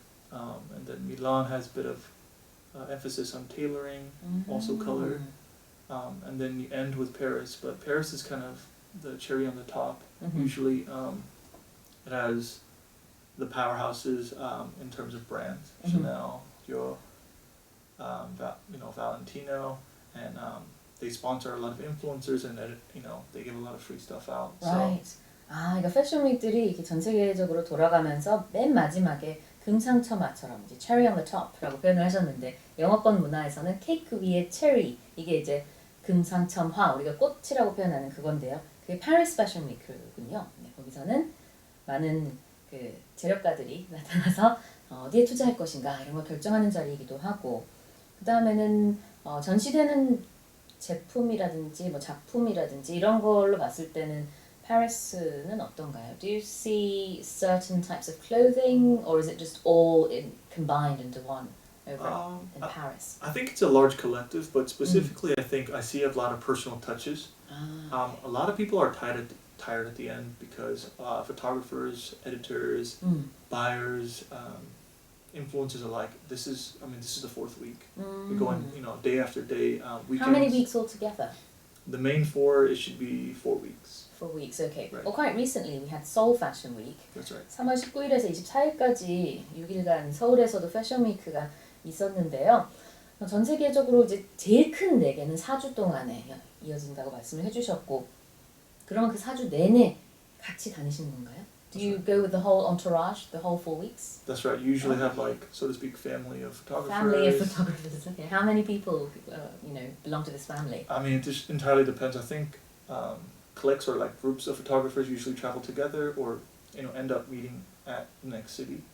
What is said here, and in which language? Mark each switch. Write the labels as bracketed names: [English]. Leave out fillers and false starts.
[English] And then Milan has a bit of emphasis on tailoring, also color, and then you end with Paris, but Paris is kind of the cherry on the top. Usually it has the powerhouses in terms of brands, Chanel, Dior, Valentino, and they sponsor a lot of influencers, and they give a lot of free stuff out. Right. [Korean] 그러니까 패션 윅들이 이렇게 전 세계적으로 돌아가면서 맨 마지막에 금상첨화처럼 이제 [English] cherry on the top [Korean] 라고 표현을 하셨는데 영어권 문화에서는 케이크 위에 체리 이게 이제 금상첨화 우리가 꽃이라고 표현하는 그건데요. 그게 파리스 패션 위크군요. 네, 거기서는 많은 그 재력가들이 나타나서 어디에 투자할 것인가 이런 걸 결정하는 자리이기도 하고 그 다음에는 전시되는 제품이라든지 뭐 작품이라든지 이런 걸로 봤을 때는 파리스는 어떤가요? [English] Do you see certain types of clothing or is it just all combined into one over in Paris? I think it's a large collective, but specifically I think I see a lot of personal touches. A lot of people are tired at the end because photographers, editors, buyers, influencers are like, this is the fourth week. Mm. We're going, day after day. Weekends. How many weeks altogether? The main 4, it should be 4 weeks. 4 weeks, okay. Right. Well, quite recently we had Seoul Fashion Week. That's right. [Korean] 3월 19일에서 24일까지 6일간 서울에서도 패션 위크가 있었는데요. 전 세계적으로 이제 제일 큰 4개는 4주 동안에 이어진다고 말씀을 해주셨고, 그러면 그 4주 내내 같이 다니시는 건가요? [English] Do you go with the whole entourage, the whole 4 weeks? That's right. You usually have so to speak, family of photographers. Family of photographers. Okay. How many people, belong to this family? I mean, it just entirely depends. I think cliques or groups of photographers usually travel together, or end up meeting at the next city.